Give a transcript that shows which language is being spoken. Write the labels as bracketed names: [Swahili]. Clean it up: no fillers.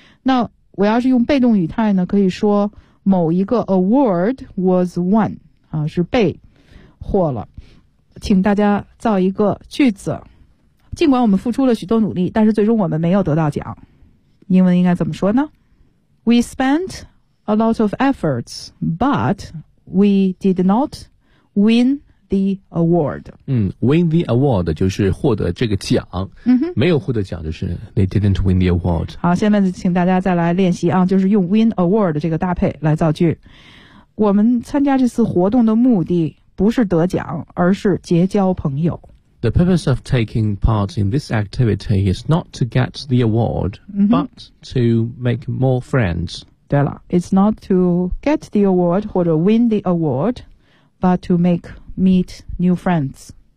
[Chinese] 那我要是用被动语态呢，可以说某一个 [English] award was won， [Chinese] 是被获了。请大家造一个句子，尽管我们付出了许多努力，但是最终我们没有得到奖。英文应该怎么说呢？ [English] We spent a lot of efforts, but we did not win the award. Win the award [Chinese] 就是获得这个奖、 mm-hmm. 没有获得奖就是 [English] they didn't win the award. [Chinese] 好，下面请大家再来练习啊，就是用 [English] win award [Chinese] 这个搭配来造句。我们参加这次活动的目的不是得奖，而是结交朋友。 [English] The purpose of taking part in this activity is not to get the award,、 mm-hmm. but to make more friends. [Chinese] 对了， [English] it's not to get the award [Chinese] 或者 [English] win the award, but to make meet new friends.